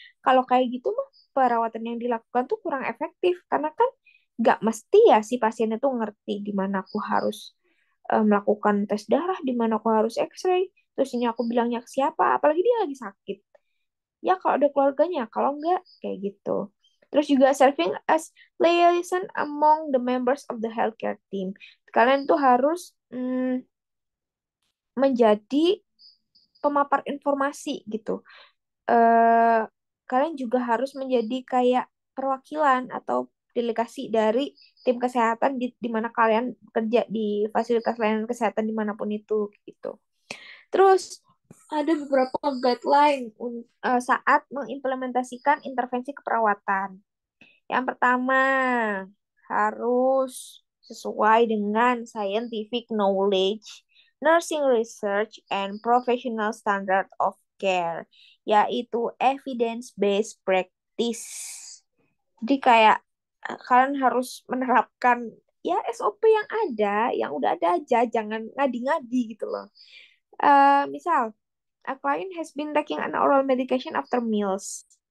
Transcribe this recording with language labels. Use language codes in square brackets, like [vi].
[id] Kalau kayak gitu mah perawatan yang dilakukan tuh kurang efektif, karena kan nggak mesti ya si pasien itu ngerti di mana aku harus melakukan tes darah, di mana aku harus X-ray. Terus ini aku bilangnya ke siapa, apalagi dia lagi sakit. Ya kalau ada keluarganya, kalau enggak kayak gitu. Terus juga [en] serving as liaison among the members of the healthcare team. [id] Kalian tuh harus menjadi pemapar informasi gitu. Eh, Kalian juga harus menjadi kayak perwakilan atau delegasi dari tim kesehatan di mana kalian kerja di fasilitas layanan kesehatan dimanapun itu gitu. Terus ada beberapa guideline saat mengimplementasikan intervensi keperawatan. Yang pertama, harus sesuai dengan [en] scientific knowledge, nursing research, and professional standard of care, yaitu evidence-based practice. [id] Jadi kayak kalian harus menerapkan ya SOP yang ada, yang udah ada aja, jangan ngadi-ngadi gitu loh. [en] Misal, a client has been taking an oral medication after meals.